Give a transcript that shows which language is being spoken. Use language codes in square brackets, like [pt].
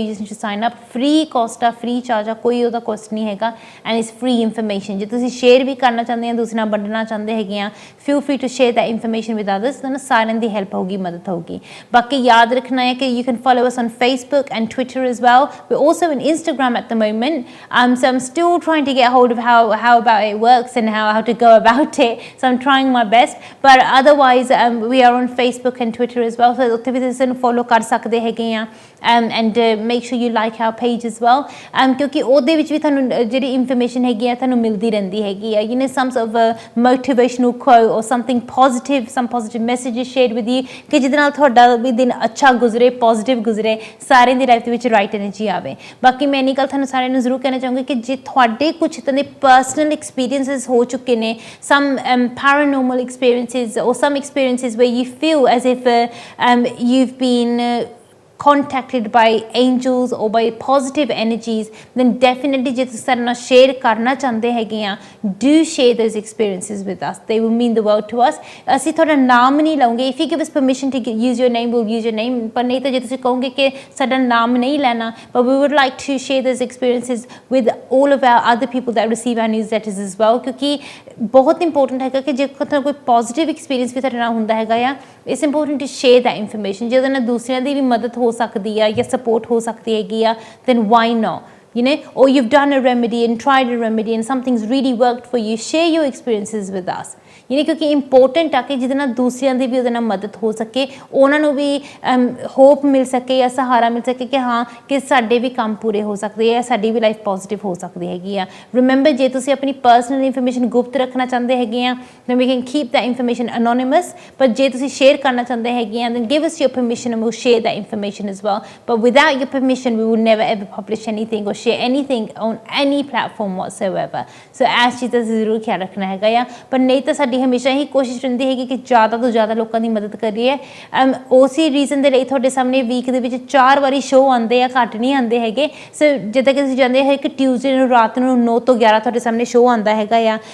[en] you just sign up, [pa] free caste ਆ, free charge ਆ, ਕੋਈ ਉਹਦਾ ਕੋਸਟ ਨਹੀਂ ਹੈਗਾ, [en] And it's free information. [pa] ਜੇ ਤੁਸੀਂ ਸ਼ੇਅਰ ਵੀ ਕਰਨਾ ਚਾਹੁੰਦੇ ਆ, ਦੂਸਰੇ ਨਾਲ ਵੰਡਣਾ ਚਾਹੁੰਦੇ ਹੈਗੇ ਆ, [en] feel free to share that information with others, [pa] ਤੁਹਾਨੂੰ ਸਾਰਿਆਂ ਦੀ ਹੈਲਪ ਹੋਊਗੀ, ਮਦਦ ਹੋਊਗੀ। ਬਾਕੀ ਯਾਦ ਰੱਖਣਾ ਹੈ ਕਿ [en] You can follow us on Facebook and Twitter as well। we're also on Instagram at the moment, so I'm still trying to get hold of how about it works and how to go about it, so I'm trying my best, but otherwise we are on Facebook and Twitter as well, so [pa] ਉੱਥੇ ਵੀ ਤੁਸੀਂ ਸਾਨੂੰ follow ਕਰ ਸਕਦੇ ਹੈਗੇ ਆ, [en] and make sure you like our page as well, [pa] ਕਿਉਂਕਿ ਉਹਦੇ ਵਿੱਚ ਵੀ ਤੁਹਾਨੂੰ ਜਿਹੜੀ ਇਨਫੋਰਮੇਸ਼ਨ ਹੈਗੀ ਆ ਤੁਹਾਨੂੰ ਮਿਲਦੀ ਰਹਿੰਦੀ ਹੈਗੀ ਆ, [en] you know, some sort of motivational quote or something positive, some positive messages shared with you [pa] ਕਿ ਜਿਹਦੇ ਨਾਲ ਤੁਹਾਡਾ ਵੀ ਦਿਨ ਅੱਛਾ ਗੁਜ਼ਰੇ, ਪੋਜ਼ਿਟਿਵ ਗੁਜ਼ਰੇ, ਸਾਰਿਆਂ ਦੀ ਲਾਈਫ ਦੇ ਵਿੱਚ ਰਾਈਟ ਐਨਰਜੀ ਆਵੇ। ਬਾਕੀ ਮੈਂ ਇੰਨੀ ਗੱਲ ਤੁਹਾਨੂੰ ਸਾਰਿਆਂ ਨੂੰ ਜ਼ਰੂਰ ਕਹਿਣਾ ਚਾਹੂੰਗੀ ਕਿ ਜੇ ਤੁਹਾਡੇ ਕੁਝ ਇੱਦਾਂ ਦੇ ਪਰਸਨਲ ਐਕਸਪੀਰੀਐਂਸਿਸ ਹੋ ਚੁੱਕੇ ਨੇ, [en] some paranormal experiences or some experiences where you feel as if you've been contacted by angels or by positive energies, then definitely [pa] ਜੇ ਤੁਸੀਂ ਸਾਡੇ ਨਾਲ ਸ਼ੇਅਰ ਕਰਨਾ ਚਾਹੁੰਦੇ ਹੈਗੇ ਆ, [en] do share those experiences with us, they will mean the world to us। [pa] ਅਸੀਂ ਤੁਹਾਡਾ ਨਾਮ ਨਹੀਂ ਲਵਾਂਗੇ, [en] if you give us permission to use your name, [pa] we'll use your name, ਪਰ ਨਹੀਂ ਤਾਂ ਜੇ ਤੁਸੀਂ ਕਹੋਗੇ ਕਿ ਸਾਡਾ ਨਾਮ ਨਹੀਂ ਲੈਣਾ, [en] but we would like to share those experiences with all of our other people that receive our newsletters as well, [pa] ਕਿਉਂਕਿ ਬਹੁਤ ਇੰਪੋਰਟੈਂਟ ਹੈਗਾ ਕਿ ਜੇ ਤੁਹਾਨੂੰ ਕੋਈ ਪੋਜ਼ਿਟਿਵ ਐਕਸਪੀਰੀਅੰਸ ਵੀ ਤੁਹਾਡੇ ਨਾਲ ਹੁੰਦਾ ਹੈਗਾ ਆ, [en] It's important to share that information. [pa] ਜੇ ਉਹਦੇ ਨਾਲ ਦੂਸਰਿਆਂ ਦੀ ਵੀ ਮਦਦ ਹੋ ਸਕਦੀ ਆ ਜਾਂ ਸਪੋਰਟ ਹੋ ਸਕਦੀ ਹੈਗੀ ਆ, [en] then why not, you know, [pa] or you've done a remedy and tried a remedy and something's really worked for you, share your experiences with us, you know, ਕਿਉਂਕਿ ਇੰਪੋਰਟੈਂਟ ਆ ਕਿ ਜਿਹਦੇ ਨਾਲ ਦੂਸਰਿਆਂ ਦੀ ਵੀ ਉਹਦੇ ਨਾਲ ਮਦਦ ਹੋ ਸਕੇ, ਉਹਨਾਂ ਨੂੰ ਵੀ ਹੋਪ ਮਿਲ ਸਕੇ ਜਾਂ ਸਹਾਰਾ ਮਿਲ ਸਕੇ ਕਿ ਹਾਂ ਕਿ ਸਾਡੇ ਵੀ ਕੰਮ ਪੂਰੇ ਹੋ ਸਕਦੇ ਆ, ਸਾਡੀ ਵੀ ਲਾਈਫ ਪੋਜ਼ਿਟਿਵ ਹੋ ਸਕਦੀ ਹੈਗੀ ਆ। [en] remember, [pa] ਜੇ ਤੁਸੀਂ ਆਪਣੀ ਪਰਸਨਲ ਇਨਫੋਰਮੇਸ਼ਨ ਗੁਪਤ ਰੱਖਣਾ ਚਾਹੁੰਦੇ ਹੈਗੇ ਆ, [en] then we can keep that information anonymous, but ਜੇ ਤੁਸੀਂ share ਕਰਨਾ ਚਾਹੁੰਦੇ ਹੈਗੇ ਆ, then give us your permission and we'll share that information as well, but without your permission we will never ever publish anything or share anything on any platform whatsoever। [pa] so ਇਸ ਚੀਜ਼ ਦਾ ਜ਼ਰੂਰ ਖਿਆਲ ਰੱਖਣਾ ਹੈਗਾ ਆ। ਪਰ ਨਹੀਂ ਤਾਂ ਸਾਡੀ ਹਮੇਸ਼ਾ ਹੀ ਕੋਸ਼ਿਸ਼ ਰਹਿੰਦੀ ਹੈਗੀ ਕਿ ਜ਼ਿਆਦਾ ਤੋਂ ਜ਼ਿਆਦਾ ਲੋਕਾਂ ਦੀ ਮਦਦ ਕਰੀਏ। ਉਸੇ ਰੀਜ਼ਨ ਦੇ ਲਈ ਤੁਹਾਡੇ ਸਾਹਮਣੇ ਵੀਕ ਦੇ ਵਿੱਚ 4 ਵਾਰੀ ਸ਼ੋਅ ਆਉਂਦੇ ਆ, ਘੱਟ ਨਹੀਂ ਆਉਂਦੇ ਹੈਗੇ। ਸੋ ਜਿੱਦਾਂ ਕਿ ਤੁਸੀਂ ਜਾਣਦੇ ਹੋ ਕਿ ਟਿਊਜ਼ਡੇ ਨੂੰ ਰਾਤ ਨੂੰ 9 ਤੋਂ 11 ਤੁਹਾਡੇ ਸਾਹਮਣੇ ਸ਼ੋਅ ਆਉਂਦਾ ਹੈਗਾ ਆ।